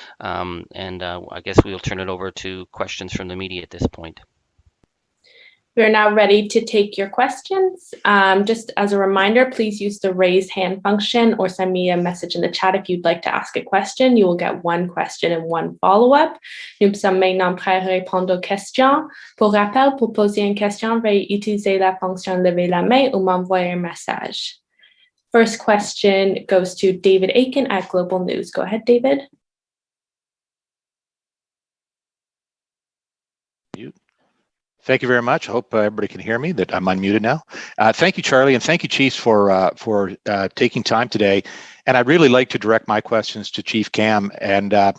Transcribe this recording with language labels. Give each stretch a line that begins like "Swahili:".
English: I guess we'll turn it over to questions from the media at this point. We're now ready to take your questions. Just as a reminder, please use the raise hand function or send me a message in the chat if you'd like to ask a question. You will get one question and one follow-up.
French: Nous sommes maintenant prêts à répondre aux questions. Pour rappel, pour poser une question, veuillez utiliser la fonction lever la main ou m'envoyer un message.
English: First question goes to David Aiken at Global News. Go ahead, David. Thank you very much. I hope everybody can hear me, that I'm unmuted now. Thank you, Charlie, and thank you, Chiefs, for taking time today. And I'd really like to direct my questions to Chief Cam. And